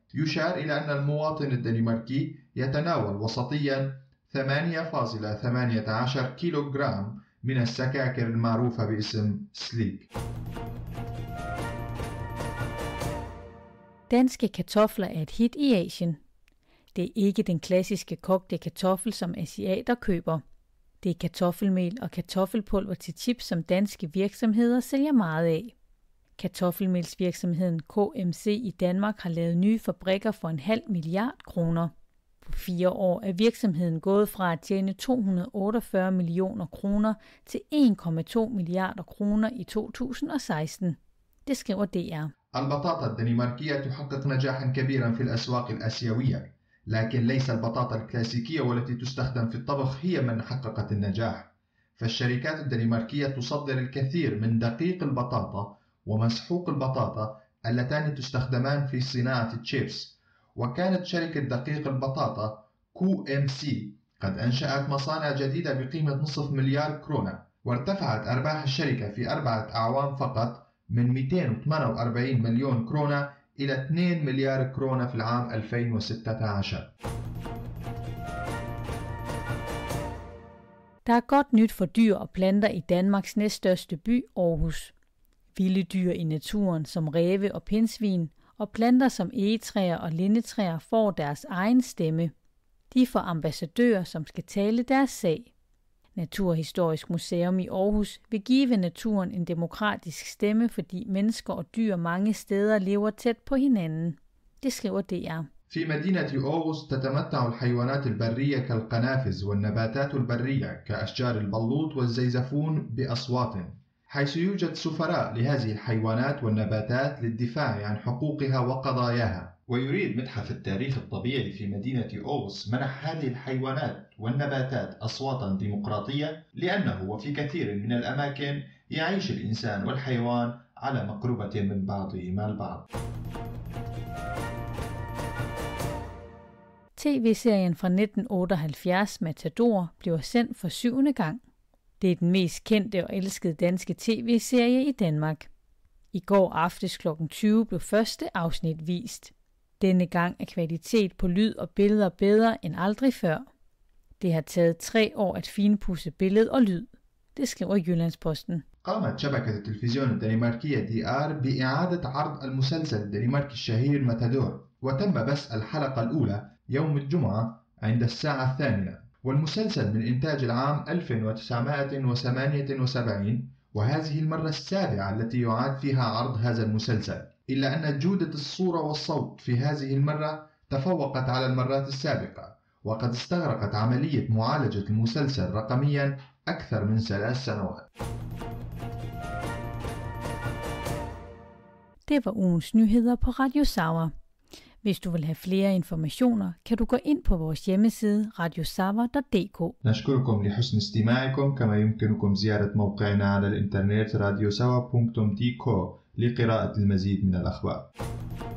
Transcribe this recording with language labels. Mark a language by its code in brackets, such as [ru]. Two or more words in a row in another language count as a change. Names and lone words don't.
[ar] يشار إلى أن المواطن الدنماركي يتناول وسطيا 8,18 كيلوغرام من السكاكر المعروفة باسم سليك. [da] Danske kartofler er et hit i Asien. Det er ikke den klassiske kogte kartoffel, som asiater køber. Det er kartoffelmel og kartoffelpulver til chips, som danske virksomheder sælger meget af. Kartoffelmelsvirksomheden KMC i Danmark har lavet nye fabrikker for 0,5 milliard kroner. På 4 år er virksomheden gået fra at tjene 248 millioner kroner til 1,2 milliarder kroner i 2016. Det skriver DR. [ar] البطاطا الدنماركية تحقق نجاحا كبيرا في الأسواق الآسيوية، لكن ليس البطاطا الكلاسيكية والتي تستخدم في الطبخ هي من حققت النجاح. فالشركات الدنماركية تصدر الكثير من دقيق البطاطا ومسحوق البطاطا اللتان تستخدمان في صناعة الشيبس. وكانت شركة دقيق البطاطا KMC قد أنشأت مصانع جديدة بقيمة 0.5 مليار كرونة، وارتفعت أرباح الشركة في 4 أعوام فقط من 248 مليون كرونة إلى 2 مليار كرونة في العام 2016. [da] Der er godt nyt for dyr og planter i Danmarks næststørste by, Aarhus. Vilde dyr i naturen som ræve og pindsvin og planter som egetræer og lindetræer får deres egen stemme. De får ambassadører, som skal tale deres sag. Naturhistorisk Museum i Aarhus vil give naturen en demokratisk stemme, fordi mennesker og dyr mange steder lever tæt på hinanden. Det skriver DR. [ar] في مدينة أوغوس تتمتع الحيوانات البرية كالقنافذ والنباتات البرية كأشجار البلوط والزيزفون بأصوات، حيث يوجد سفراء لهذه الحيوانات والنباتات للدفاع عن حقوقها وقضاياها. ويريد متحف التاريخ الطبيعي في مدينة أوغوس منح هذه الحيوانات والنباتات أصواتا ديمقراطية، لأنه وفي كثير من الأماكن يعيش الإنسان والحيوان على مقربة من بعضهما البعض. [da] TV-serien fra 1978 Matador bliver sendt for 7. gang. Det er den mest kendte og elskede danske tv-serie i Danmark. I går aftes kl. 20 blev første afsnit vist. Denne gang er kvalitet på lyd og billeder bedre end aldrig før. Det har taget 3 år at finpudse billede og lyd. Det skriver Jyllandsposten. [ar] قامت شبكة التلفزيون الدنماركية DR بإعادة عرض المسلسل الدنماركي الشهير ماتادور، وتم بث الحلقة الأولى يوم الجمعة عند الساعة 8. والمسلسل من إنتاج العام 1978، وهذه المرة السابعة التي يعاد فيها عرض هذا المسلسل، إلا أن جودة الصورة والصوت في هذه المرة تفوقت على المرات السابقة، وقد استغرقت عملية معالجة المسلسل رقميا أكثر من 3 سنوات. [da] Det var ugens nyheder på Radio Sauer. Hvis du vil have flere informationer, kan du gå ind på vores hjemmeside radiosava.dk. [ar] نشكركم لحسن استماعكم، كما يمكنكم زيارة موقعنا على الإنترنت radiosawa.dk لقراءة المزيد من الأخبار.